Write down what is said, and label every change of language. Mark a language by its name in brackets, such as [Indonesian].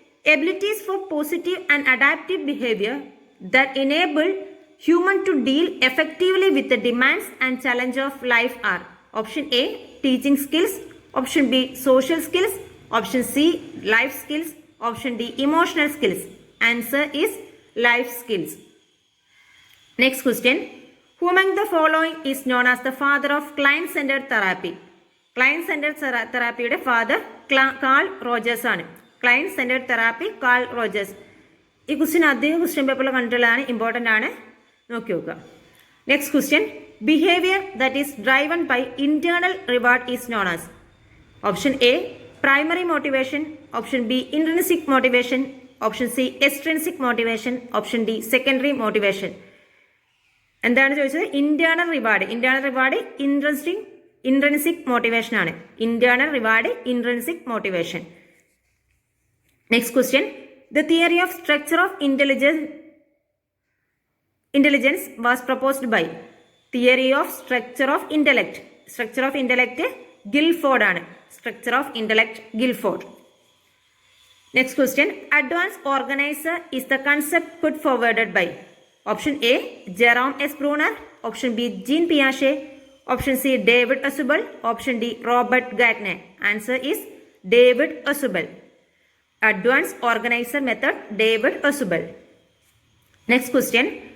[English] Abilities for positive and adaptive behavior that enable human to deal effectively with the demands and challenge of life are option A, teaching skills, option B, social skills, option C, life skills, option D, emotional skills. Answer is life skills. Next question. Who among the following is known as the father of client-centered therapy? [Malayalam] Client-centered therapyയുടെ father call Rogers ആണ്. Client-centered therapy call Rogers. ഈ question അധികം question പേപ്പറിൽ കണ്ടിട്ടുള്ളതാണ്, important ആണ്, നോക്കി നോക്കുക. [English] Next question. Behaviour that is driven by internal reward is known as option A primary motivation, option B intrinsic motivation, option C extrinsic motivation, option D secondary motivation. [Malayalam] എന്താണ് ചോദിച്ചത്? [English] Internal reward. [Malayalam] Internal reward intrinsic motivation ആണ്. [English] Internal reward intrinsic motivation. Next question. The theory of structure of intelligence was proposed by. [Malayalam] Theory of structure of intellect. Structure of intellect Guilford ആണ്. [English] Structure of intellect Guilford. Next question. Advanced organizer is the concept put forwarded by option A, Jerome S. Bruner, option B, Jean Piaget, option C, David Ausubel, option D, Robert Gagné. Answer is David Ausubel. Advanced organizer method, David Ausubel. Next question.